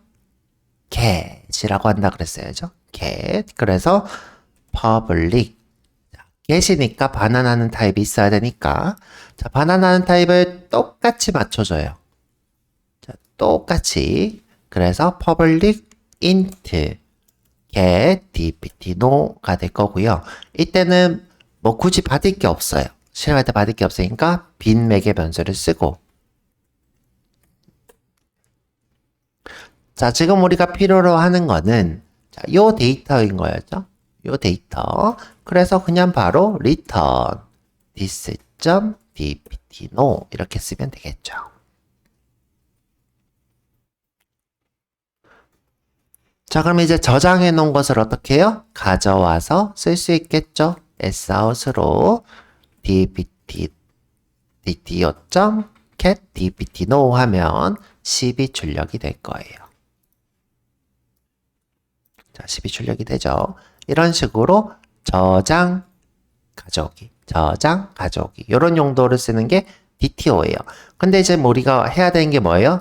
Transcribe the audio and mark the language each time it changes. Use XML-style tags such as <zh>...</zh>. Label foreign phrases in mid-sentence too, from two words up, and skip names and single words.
<ko>get이라고 한다 그랬어요. get. 그래서 public. get이니까 반환하는 타입이 있어야 되니까 자, 반환하는 타입을 똑같이 맞춰줘요. 자, 똑같이. 그래서</ko> <en>public int get dpt no</en> <ko>가 될 거고요. 이때는 뭐 굳이 받을 게 없어요. 실행할 때 받을 게 없으니까 빈 매개 변수를 쓰고 자, 지금 우리가 필요로 하는 거는 자, 요 데이터인 거였죠. 요 데이터. 그래서 그냥 바로</ko> <en>return this.dpt no</en> <ko>이렇게 쓰면 되겠죠. 자, 그럼 이제 저장해 놓은 것을 어떻게 해요? 가져와서 쓸 수 있겠죠? sout으로</ko> <en>dpt dto.get dpt no</en> <ko>하면 10이 출력이 될 거예요. 자, 10이 출력이 되죠. 이런 식으로 저장 가져오기, 저장 가져오기 이런 용도를 쓰는 게 DTO예요. 근데 이제 뭐 우리가 해야 되는 게 뭐예요?</ko>